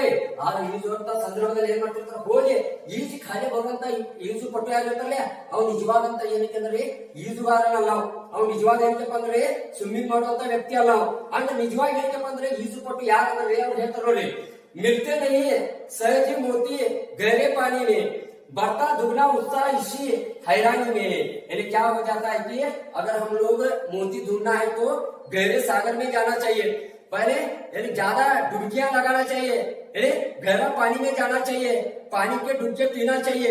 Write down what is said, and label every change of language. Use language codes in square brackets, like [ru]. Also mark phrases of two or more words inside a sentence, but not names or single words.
[kn] ಆದ್ರೆ ಈಜುವಂತ ಸಂದರ್ಭದಲ್ಲಿ ಏನ್ ಮಾಡ್ತಿರ್ತಾರೆ, ಹೋಗಿ ಈಜು ಖಾಲಿ ಬರುವಂತ ಈಜು ಪಟು ಯಾರಿರ್ತಾರಲ್ಲ ಅವ್ನು ನಿಜವಾದಂತ ಏನಕ್ಕೆ ಈಜುಗಾರನಲ್ಲ, ಅವ್ನು ನಿಜವಾದ ಏನಪ್ಪ ಅಂದ್ರೆ ಸ್ವಿಮ್ಮಿಂಗ್ ಮಾಡುವಂತ ವ್ಯಕ್ತಿ ಅಲ್ಲ. ಅಂದ್ರೆ ನಿಜವಾಗಿ ಏನಪ್ಪ ಅಂದ್ರೆ ಈಜು ಪಟು ಯಾರಂದ್ರೆ ಅವ್ರು ಹೇಳ್ತಾರೆ ನೋಡಿ, [hi] मिलते नहीं सहज मोती गहरे पानी में, बढ़ता दुगना उत्साह इसी हैरानी में। यानी क्या हो जाता है कि अगर हम लोग मोती ढूंढना है तो गहरे सागर में जाना चाहिए, पहले यानी ज्यादा डुबकियां लगाना चाहिए, यानी गहरा पानी में जाना चाहिए, पानी के डुबके पीना चाहिए।